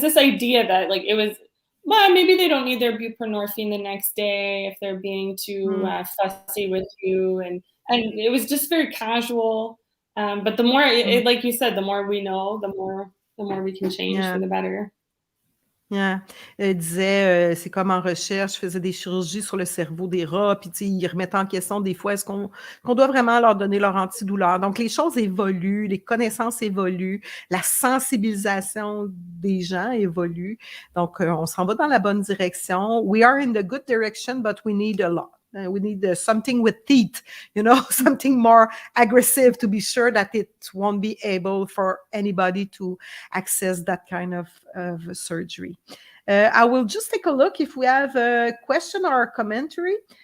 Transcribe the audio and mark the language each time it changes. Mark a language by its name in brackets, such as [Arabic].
[English] this idea that, like, it was, well, maybe they don't need their buprenorphine the next day if they're being too, Mm. fussy with you, and it was just very casual, but the more Mm. like you said, the more we know, the more we can change for Yeah. the better. Yeah. [French] Elle disait, c'est comme en recherche, je faisais des chirurgies sur le cerveau des rats, puis tu sais, ils remettent en question des fois, est-ce qu'on doit vraiment leur donner leur antidouleur? Donc les choses évoluent, les connaissances évoluent, la sensibilisation des gens évolue. Donc on s'en va dans la bonne direction. [English] We are in the good direction, but we need a lot. We need something with teeth, something more aggressive to be sure that it won't be able for anybody to access that kind of surgery. I will just take a look if we have a question or a commentary.